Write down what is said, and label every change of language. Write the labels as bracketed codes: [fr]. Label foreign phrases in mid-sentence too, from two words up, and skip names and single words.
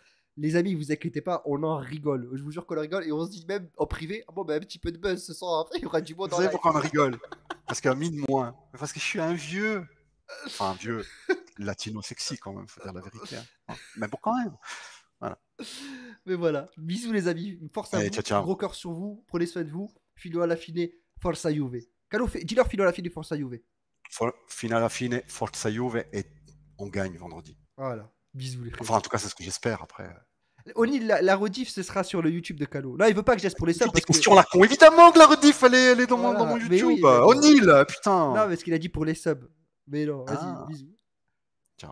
[fr] Les amis, vous inquiétez pas, on en rigole. Je vous jure qu'on en rigole et on se dit même en privé, bon, ben un petit peu de buzz ce soir. Après, il y aura du monde dans la. Vous savez pourquoi on rigole? Parce qu'à mine moins. Parce que je suis un vieux. Enfin, vieux, latino sexy quand même, faut dire la vérité. Hein. Mais bon, quand même. Voilà. Mais voilà, bisous les amis, force à vous, ciao. Gros cœur sur vous, prenez soin de vous, [it] filo alla fine, forza Juve. [fr] Calo, dis-leur [it] filo alla fine, forza Juve. Fino alla fine, forza Juve [fr] et on gagne vendredi. Voilà, bisous les frères. Enfin, en tout cas, c'est ce que j'espère après. Oni, la rediff, ce sera sur le YouTube de Calo. Là, il veut pas que je laisse pour les subs. Des questions la con. Évidemment que la rediff, elle est dans mon YouTube. O'Neill, putain. Non, parce qu'il a dit pour les subs. Mais non, vas-y, bisous.